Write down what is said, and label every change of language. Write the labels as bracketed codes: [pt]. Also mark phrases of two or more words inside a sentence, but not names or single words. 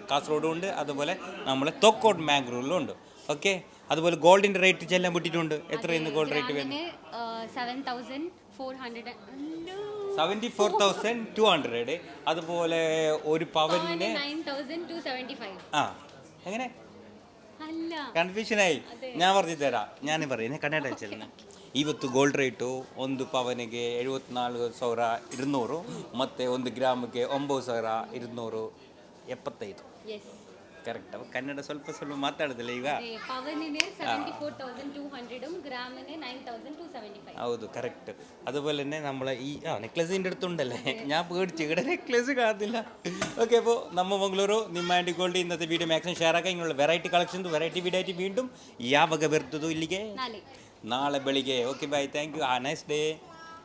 [ml] കാസർഗോഡും ഉണ്ട്, അതുപോലെ നമ്മളെ തൊക്കോട്ട് മാംഗ്ലൂരിലും ഉണ്ട്. ഓക്കെ, അതുപോലെ ഗോൾഡിൻ്റെ റേറ്റ് ചെല്ലാൻ വിട്ടിട്ടുണ്ട്. എത്രയാണ് [en] gold rate [ml] വരുന്നത്? 74,200. അതുപോലെ ഒരു പവന് 9,275. ആ, എങ്ങനെ [kn] ಕನ್ಫ್ಯೂಷನ್ ಆಗಿ [ml] ഞാൻ പറഞ്ഞു ತರಾ ഞാൻ പറയുന്നത് [kn] ಕನ್ನಡ ಹೇಳ್ತೀನಿ. ಇವತ್ತು [en] gold rate [kn] ಒಂದು ಪವನಿಗೆ 74,200 ಮತ್ತು 1 ಗ್ರಾಮಿಗೆ 9,275. ಕರೆಕ್ಟ್. ಅವ ಕನ್ನಡ ಸ್ವಲ್ಪ ಸ್ವಲ್ಪ ಮಾತಾಡೋದಿಲ್ಲ ಈಗ. [ml] പവനിന് 74,200 ഗ്രാമിന് 9,275. [kn] ಹೌದು, ಕರೆಕ್ಟ್. [ml] അതുപോലെ തന്നെ നമ്മളെ ഈ നെക്ലസിൻ്റെ അടുത്തുണ്ടല്ലേ, ഞാൻ പേടിച്ചു ഇവിടെ നെക്ലസ് കാണുന്നില്ല. ഓക്കെ, അപ്പോൾ നമ്മ മംഗളൂരു നിമ്മ ആൻറ്റി ഗോൾഡ് ഇന്നത്തെ വീഡിയോ [en] maximum share [ml] ആക്കാൻ. ഇങ്ങനെയുള്ള [en] variety collections variety video [ml] ആയിട്ട് വീണ്ടും [kn] ಯಾವಾಗ ಬರ್ತದೋ ಇಲ್ಲಿಗೆ? ನಾಳೆ ಬೆಳಿಗ್ಗೆ. [en] okay, bye, thank you. Nice day.